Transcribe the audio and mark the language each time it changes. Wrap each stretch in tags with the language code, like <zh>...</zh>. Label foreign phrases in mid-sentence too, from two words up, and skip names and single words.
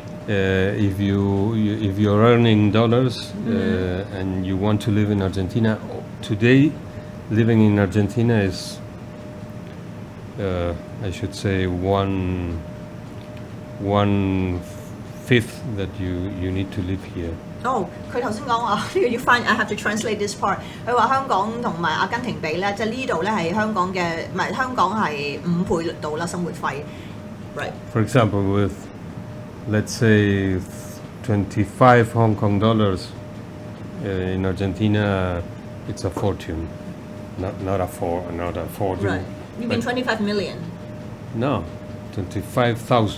<en>If you're earning dollars and you want to live in Argentina today. Living in Argentina is, I should say, 1/5 that you need to live here.</en> <yue>Oh，佢頭先講話呢個要翻</yue> <en>I have to translate this part。</en> <yue>佢話香港同埋阿根廷比咧，即係呢度咧係香港嘅，唔係香港係5倍到啦生活費。Right.</yue> <en>For example, with let's say 25 Hong Kong dollars in Argentina, it's a fortune. Not a fortune. Right. You mean 25 million? No, 25,000.</en>